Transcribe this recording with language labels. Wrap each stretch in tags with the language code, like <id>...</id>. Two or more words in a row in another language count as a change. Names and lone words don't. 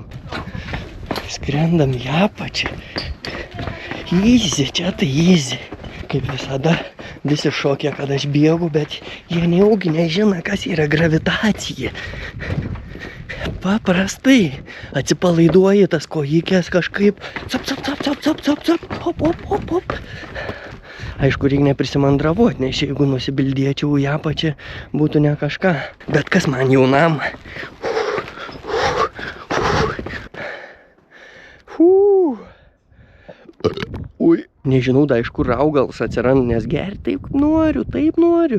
<lt>Skrendam į apačią. Easy, čia tai easy. Kaip visada, visi šokia, kad aš bėgu, bet jie neaugi nežino, kas yra gravitacija. Paprastai atsipalaiduoji tas kojikės kažkaip. Cap, cap, cap, cap, cap, cap, cap. Hop, hop, hop, hop. Aišku, reikia neprisimandravoti, nes jeigu nusibildėčiau į apačią, būtų ne kažką. Bet kas man jaunam? Ui, nežinau, da iš kur raugalas atsiranda, nes gerti taip noriu.</lt>